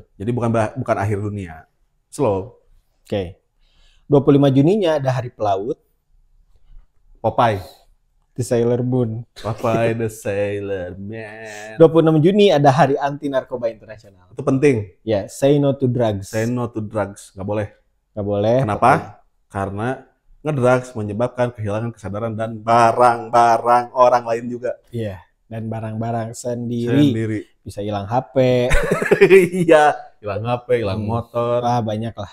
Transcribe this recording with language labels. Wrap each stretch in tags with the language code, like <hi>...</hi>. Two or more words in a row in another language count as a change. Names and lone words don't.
<id>Jadi bukan akhir dunia. Slow. Oke. 25 Juninya ada Hari Pelaut. Popeye. The Sailor Moon. Popeye the Sailor Man. 26 Juni ada Hari Anti Narkoba Internasional. Itu penting. Ya,</id> <en>say no to drugs. Say no to drugs.</en> <id>Nggak boleh. Nggak boleh. Kenapa? Karena ngedrugs menyebabkan kehilangan kesadaran dan barang-barang orang lain juga. Iya. Dan barang-barang sendiri. Bisa hilang HP. Iya. Hilang HP, hilang motor. Banyak lah.</id>